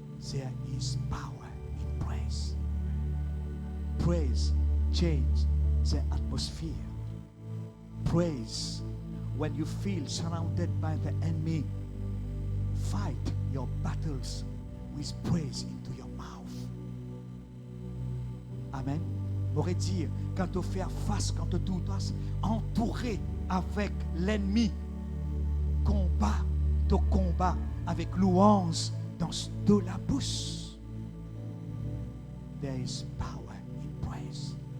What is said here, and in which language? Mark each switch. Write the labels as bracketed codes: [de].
[en] There is power in praise. Praise changes the atmosphere. Praise, when you feel surrounded by the enemy, fight your battles with praise into your mouth. Amen. [fr] M'aurait dire, quand tu fais face, quand tu dois entouré avec l'ennemi, combat ton combat avec louange dans de la bouche. [en] There is power in praise.